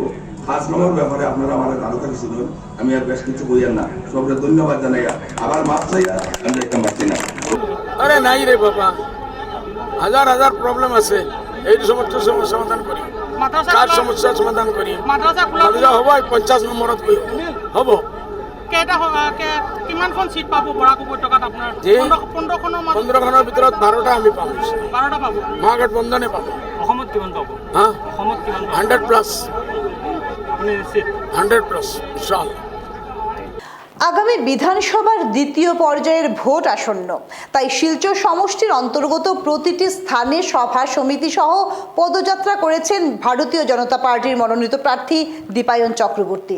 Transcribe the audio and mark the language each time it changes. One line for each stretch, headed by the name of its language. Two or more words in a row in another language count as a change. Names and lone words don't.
Bangla: 5 নম্বর ব্যাপারে আপনারা আমার তাড়াতাড়ি শুনুন, আমি আর বেশ কিছু বইয়ার না। সবরে ধন্যবাদ জানাই, আবার মাপ চাইয়া আমি একটা মারছি না। আরে নাই রে বাবা, হাজার হাজার প্রবলেম আছে, এই সমস্যার সমাধান করি, কার সমস্যার সমাধান করি।
Assamese: মাদ্রাসা হব 50 নম্বৰত হব। কিমানখন সিট পাব বৰাক উপত্যকাত আপোনাৰ? 15খনৰ ভিতৰত 12টা আমি পাম। 12টা পাব। মহাগঠবন্ধনে পাব। অসমত কিমান পাব? অসমত কিমান? 100+। আপুনি নিশ্চিত?
Arabic: 100+ إن شاء الله.
Bangla: আগামী বিধানসভার দ্বিতীয় পর্যায়ের ভোট আসন্ন, তাই শিলচর সমষ্টির অন্তর্গত প্রতিটি স্থানে সভা সমিতি সহ পদযাত্রা করেছেন ভারতীয় জনতা পার্টির মনোনীত প্রার্থী দীপায়ন চক্রবর্তী।